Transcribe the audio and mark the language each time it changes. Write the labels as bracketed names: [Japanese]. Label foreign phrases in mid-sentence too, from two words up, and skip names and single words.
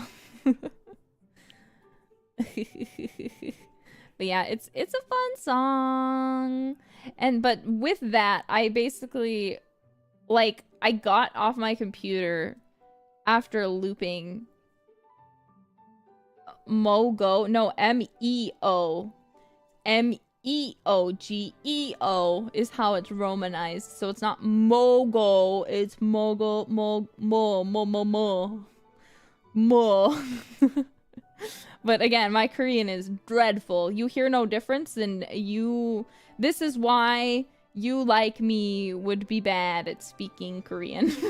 [English] But yeah, it's a fun song. But with that, I basically like I got off my computer after looping Mogo, no, M-E-O. M-E-O-G-E-O is how it's romanized. So it's not Mogo, it's Mogo, Mo. But again, my Korean is dreadful. You hear no difference, and this is why you like me would be bad at speaking Korean.